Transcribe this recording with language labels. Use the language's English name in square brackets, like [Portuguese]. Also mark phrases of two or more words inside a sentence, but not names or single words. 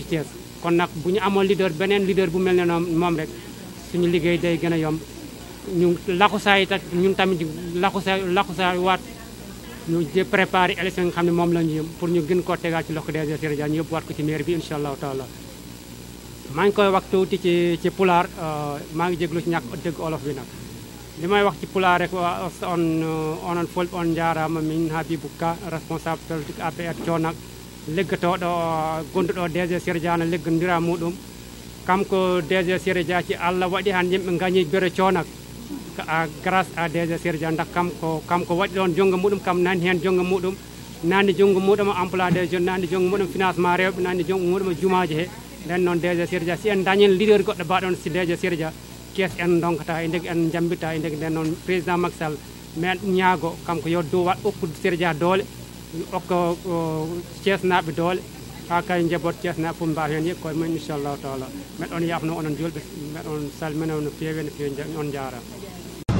[Wolof] Thiès kon nag bu ñu amoon beneen leader bu mel ne moom rek suñu liggéey day gën a yomb ñu laxusaay ñun tamit laxusaay waat ñu préparé élection yi nga xam ne moom la ñu yëm pour ñu gën koo tegaat ci loxo DG Siré Dia ñu yóbbuwaat ko ci maire bi incha allahu taala maa ngi koy wax tuuti ci pulaar maa ngi jéglu ci ñàkk dëgg olof bi nag li may wax ci pulaar rek [Fula] onon folɓe on jarama min [Wolof] Habibou Ka [French] responsable politique [Wolof] APR Thionak leggotoɗo [Fula] gonduɗo DG Siré Dia no leggodira muɗum kanko DG Siré Dia ci Allah waɗi han yimɓe gañi bere Thionak [French] grâce à [Fula] DG Siré Dia ndax kamko waɗi ɗon jongo muɗum kam nani hen jongo muɗum nani jongo muɗum [French] emploi des jeunes [Fula] nani jongo muɗum financement rewɓe nani jongo muɗum jumaji he nden noon DG Siré Dia si en dañen leader goɗɗo mbaɗon si DG Siré Dia Thiès en donkata e ndegi en jambita e ndegi nden noon président Macky Sall men ñaago kanko yo dow waɗ okkude Siré Dia doole okko Thiès naɓe doole ha kay jabot Thiès naɓe fof mbawa hen yekkoye mumen inchallahu taala meɗon yafno onon julɓe meɗon salmina no feewi on jarama